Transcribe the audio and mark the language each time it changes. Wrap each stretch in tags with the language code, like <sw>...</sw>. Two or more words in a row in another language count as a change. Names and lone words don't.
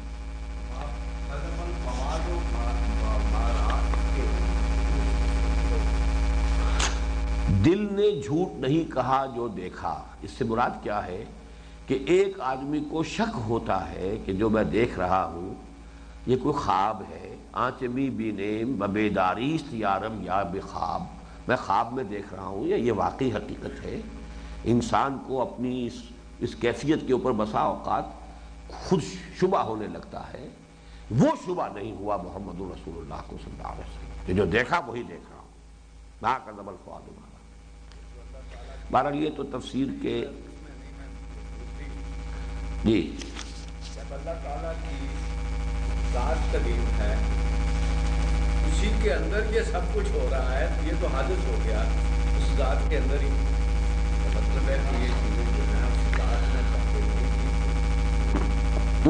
<ur>دل نے جھوٹ نہیں کہا جو دیکھا، اس سے مراد کیا ہے کہ ایک آدمی کو شک ہوتا ہے کہ جو میں دیکھ رہا ہوں یہ کوئی خواب ہے،</ur> <fa>آنچمی بینیم ببیداریست یارم یا بخواب،</fa> <ur>میں خواب میں دیکھ رہا ہوں یا یہ واقعی حقیقت ہے۔ انسان کو اپنی اس کیفیت کے اوپر بسا اوقات خود شبہ ہونے لگتا ہے، وہ شبہ نہیں ہوا محمد رسول اللہ کو</ur> <ar>صلی اللہ علیہ وسلم</ar> <ur>کہ جو دیکھا وہی دیکھ رہا ہوں،</ur> <ar>ما کذب الفؤاد ما رأى۔</ar> <ur>بہرحال یہ تو تفسیر کے جی جب اللہ تعالیٰ کی ذات قدیم ہے، اسی کے اندر یہ سب کچھ ہو رہا ہے، یہ تو حادث ہو گیا اس ذات کے اندر ہی، مطلب ہے کہ یہ چیزیں جو ہیں اس ذات میں تحقیق نہیں کی،</ur>